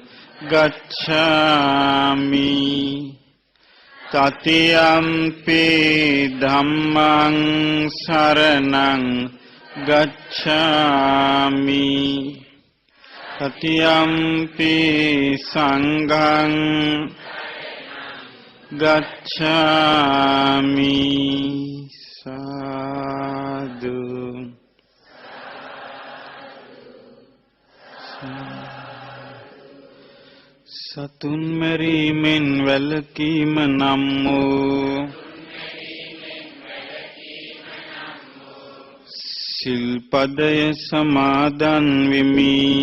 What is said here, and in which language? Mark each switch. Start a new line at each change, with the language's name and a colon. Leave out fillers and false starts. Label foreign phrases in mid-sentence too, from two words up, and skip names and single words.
Pali: ගච්ඡාමි တတိယံ පි ධම්මං සරණං ගච්ඡාමි တတိယံ පි සංඝං ගච්ඡාමි
Sinhala: සාදු සතුන් මැරීමෙන් වැළකීම නම් වූ සිල්පදය සමාදන් වෙමි